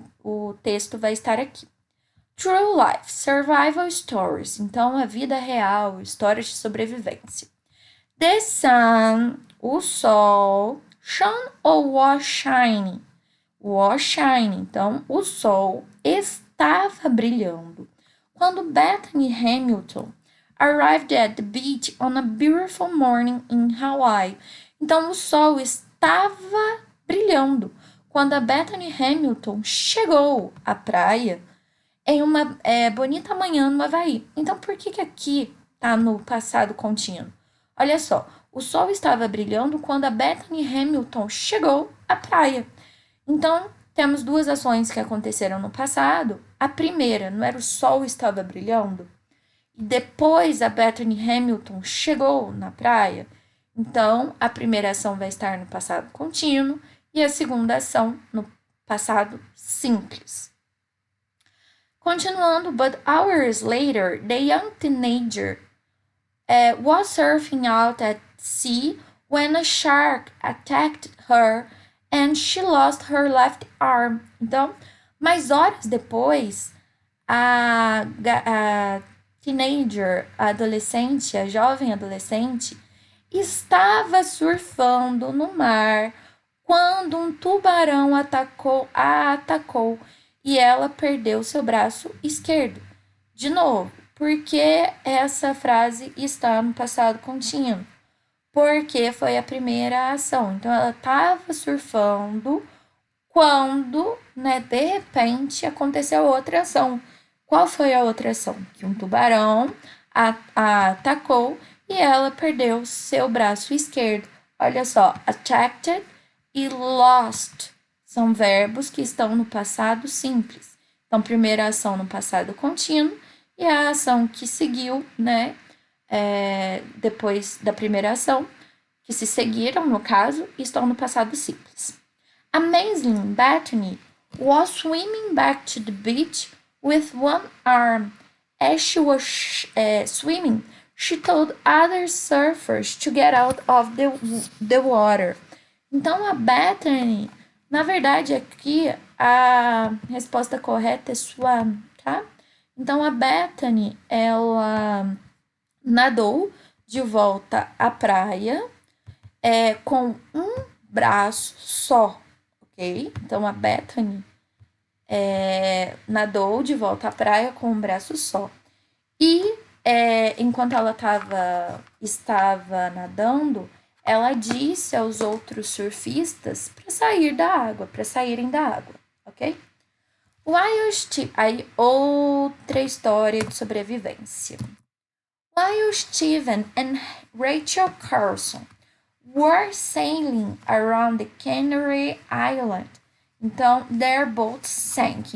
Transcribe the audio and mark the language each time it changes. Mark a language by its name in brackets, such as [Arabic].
[Portuguese] O texto vai estar aqui. [English] True Life, Survival Stories. [Portuguese] Então, a vida real, histórias de sobrevivência. [English] The sun, [Portuguese] o sol. [English] Shone ou was shining? Was shining. [Portuguese] Então, o sol estava brilhando. Quando [English] Bethany Hamilton arrived at the beach on a beautiful morning in Hawaii. [Portuguese] Então, o sol estava brilhando quando a Bethany Hamilton chegou à praia em uma bonita manhã no Havaí. Então, por que aqui está no passado contínuo? Olha só, o sol estava brilhando quando a Bethany Hamilton chegou à praia. Então, temos duas ações que aconteceram no passado. A primeira, não era o sol estava brilhando? E depois a Bethany Hamilton chegou na praia. Então, a primeira ação vai estar no passado contínuo e a segunda ação no passado simples. Continuando, [English] but hours later, the young teenager was surfing out at sea when a shark attacked her and she lost her left arm. [Portuguese] Então, mais horas depois, a teenager, a adolescente, a jovem adolescente, estava surfando no mar quando um tubarão a atacou e ela perdeu seu braço esquerdo. De novo, por que essa frase está no passado contínuo? Porque foi a primeira ação. Então, ela estava surfando quando, né, de repente, aconteceu outra ação. Qual foi a outra ação? Que um tubarão a atacou e ela perdeu seu braço esquerdo. Olha só, attacked e lost são verbos que estão no passado simples. Então, primeira ação no passado contínuo e a ação que seguiu, né, depois da primeira ação, que se seguiram, no caso, estão no passado simples. [English] Amazing Bethany was swimming back to the beach with one arm. As she was swimming, she told other surfers to get out of the water. [Portuguese] Então, a Bethany, na verdade, aqui a resposta correta é swam, tá? Então, a Bethany, ela nadou de volta à praia com um braço só, ok? Então, a Bethany nadou de volta à praia com um braço só. E enquanto ela estava nadando, ela disse aos outros surfistas para saírem da água, ok? Aí, outra história de sobrevivência. [English] While Steven and Rachel Carson were sailing around the Canary Island, então their boat sank.